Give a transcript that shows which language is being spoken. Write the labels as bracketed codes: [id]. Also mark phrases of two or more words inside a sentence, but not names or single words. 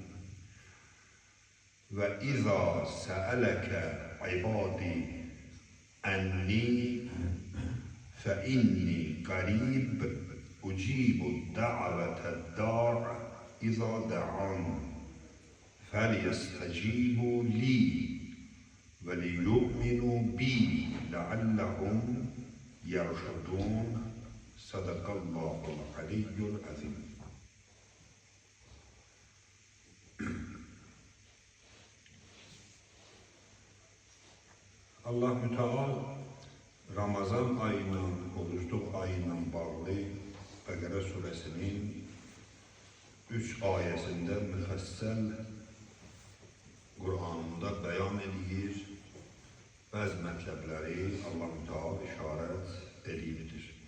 [ar] وَإِذَا سَأَلَكَ عِبَادِي أَنِّي فَإِنِّي قَرِيبٌ أُجِيبُ دَعْوَةَ الدَّاعِ إِذَا دَعَانِ فَلْيَسْتَجِيبُوا لِي وَلْيُؤْمِنُوا بِي لَعَلَّهُمْ يَرْشُدُونَ صَدَقَ اللّٰهُ الْعَلِيُّ الْعَظِيمُ. الله تعالى [az] Ramazan ayının, oruçluq ayının bağlı Bəqərə surəsinin 3 ayəsində müfəssəl Qur'anında bəyan edir, bəzi mətləbləri [ar] الله تعالى [az] işarət edir.